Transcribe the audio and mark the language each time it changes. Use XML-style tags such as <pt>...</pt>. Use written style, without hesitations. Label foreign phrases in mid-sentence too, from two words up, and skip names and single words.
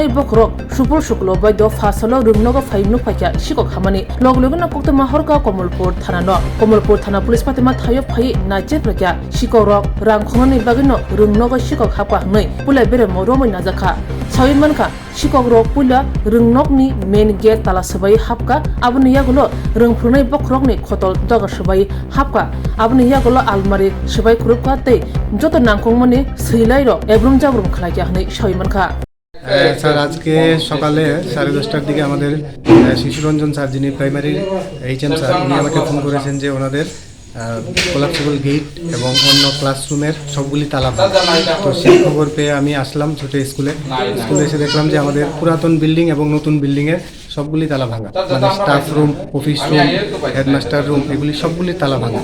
<trp>Bokrok Shupul Shuklo Baido Fasalo Rungnogo Faimno Paya Shikok Hamani Loglogana Kokta Mahorka Komolpur Thanano Komolpur Thana Police Patima Thayo Pai Naje Praka Shikorok Rangkhonani Bagino Rungnogo Shikok Hapa Noi Pula Bere Moromo Nazaka Soymanka Shikok Rok Pula Rungnokni</trp> <en>Main Gate</en> <trp>Talasabai Hapka Abuni Yagulo Rung Prungnai Bokrokni Khotol Doga Sabai Hapka Abuni Yagulo Almari Sabai Kurupka Te Joto Nangkongmani Srilairo Ebrum Jabrum Khalaiya Hani Soymanka</trp> <bn>স্যার আজকে সকালে 10:30টার দিকে আমাদের শিশুরঞ্জন স্যার যিনি</bn> <en>primary HM</en> <bn>স্যার উনি আমাকে ফোন করেছেন যে ওনাদের</bn> <en>collapsible gate</en> <bn>এবং অন্য ক্লাসরুমের সবগুলি তালা ভাঙা। তো সেই খবর পেয়ে আমি আসলাম ছুটে স্কুলে এসে দেখলাম যে আমাদের পুরাতন বিল্ডিং এবং নতুন বিল্ডিংয়ের সবগুলি তালা ভাঙা, মানে</bn> <en>staff room, office room, headmaster room,</en> <bn>এগুলি সবগুলি তালা ভাঙা।</bn>